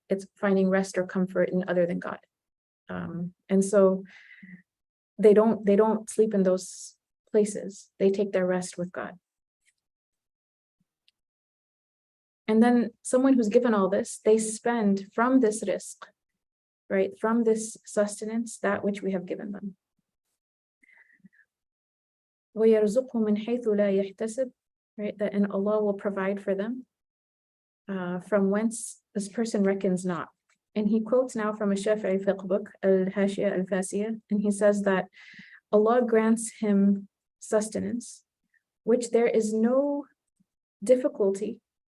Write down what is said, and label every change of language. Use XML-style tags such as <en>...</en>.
<en>It's finding rest or comfort in other than God. And so they don't sleep in those places. They take their rest with God. And then someone who's given all this, they spend from this rizq, right? From this sustenance, that which we have given them.</en> <ar>وَيَرْزُقْهُ مِنْ حَيْثُ لَا يَحْتَسِبْ,</ar> <en>right? That and Allah will provide for them from whence this person reckons not. And he quotes now from a Shafi'i fiqh book, Al-Hashiyah Al-Fasiyah, and he says that Allah grants him sustenance, which there is no difficulty.</en>